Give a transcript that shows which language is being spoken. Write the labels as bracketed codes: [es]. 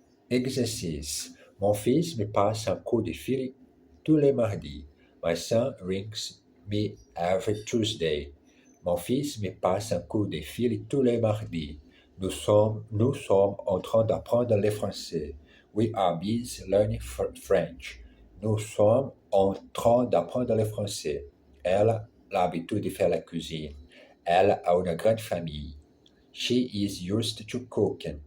[fr] Exercice. Mon fils me passe un coup de fil tous les mardis. [en] My son rings me every Tuesday. [fr] Mon fils me passe un coup de fil tous les mardis. Nous sommes en train d'apprendre le français. [en] We are busy learning French. [fr] Nous sommes en train d'apprendre le français. Elle a l'habitude de faire la cuisine. Elle a une grande famille. [en] She is used to cooking.